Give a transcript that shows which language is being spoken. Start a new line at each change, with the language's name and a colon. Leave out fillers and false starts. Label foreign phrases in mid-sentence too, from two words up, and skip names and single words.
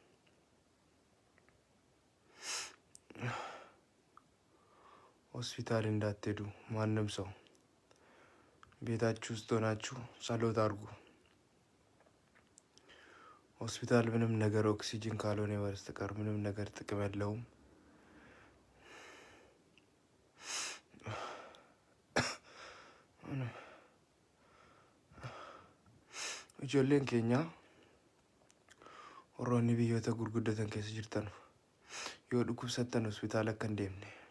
Amharic: ሆስፒታል እንዳትሄዱ። ማንም ሰው ቤታችሁ ውስጥ ሆናችሁ ጸሎት አድርጉ። ሆስፒታል ምንም ነገር ኦክሲጅን ካልሆነ በስተቀር ምንም ነገር ጥቅም የለውም።
Oromo: ijoolleen keenya warroonni biyyoota gurguddatan keessa jirtan yoo dhukkubsattan hospitaala akka hin deemne